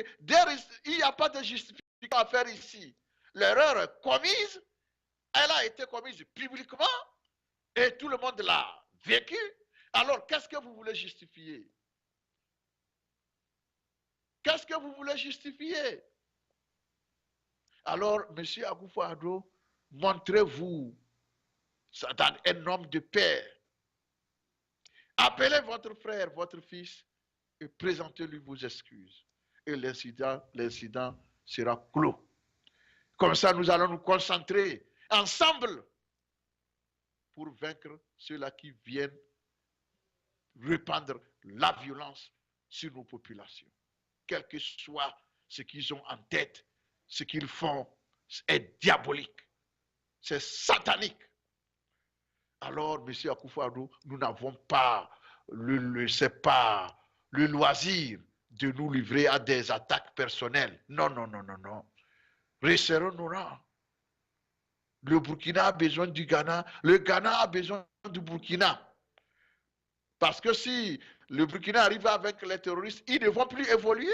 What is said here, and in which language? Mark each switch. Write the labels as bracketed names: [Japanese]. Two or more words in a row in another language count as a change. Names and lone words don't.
[French] Il n'y a pas de justification à faire ici. L'erreur commise, elle a été commise publiquement et tout le monde l'a vécu. Alors, qu'est-ce que vous voulez justifier? Qu'est-ce que vous voulez justifier? Alors, M. Akufo-Addo, montrez-vous un homme de paix. Appelez votre frère, votre fils et présentez-lui vos excuses. Et l'incident sera clos. Comme ça, nous allons nous concentrer ensemble pour vaincre ceux-là qui viennent répandre la violence sur nos populations. Quel que soit ce qu'ils ont en tête, ce qu'ils font est diabolique, c'est satanique. Alors, M. Akufo-Addo, nous n'avons pas le loisir de nous livrer à des attaques personnelles. Non, non, non, non, non. Resserrons nos rangs. Le Burkina a besoin du Ghana, le Ghana a besoin du Burkina. Parce que si le Burkina arrive à vaincre les terroristes, ils ne vont plus évoluer.